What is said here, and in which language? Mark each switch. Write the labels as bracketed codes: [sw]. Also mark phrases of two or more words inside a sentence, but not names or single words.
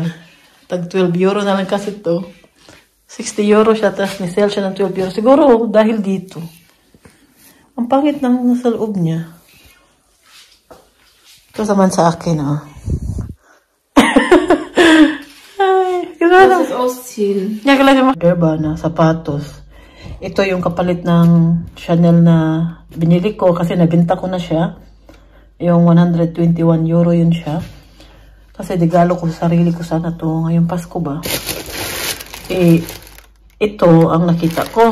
[tl] Tag 12 euro na lang kasi to. 60 euro siya, tapos ni sale siya ng 12 euro. Siguro dahil dito. Ang pangit ng nasa loob niya. Ito naman sa akin, oh. Ay, [de] Das ist ausziehen. [tl] Yan kailangan yung derba na sapatos. Ito yung kapalit ng Chanel na binili ko kasi nabinta ko na siya. Yung 121 euro yun siya. Kasi regalo ko sa sarili ko sana to ngayong Pasko ba. Eh, ito ang nakita ko.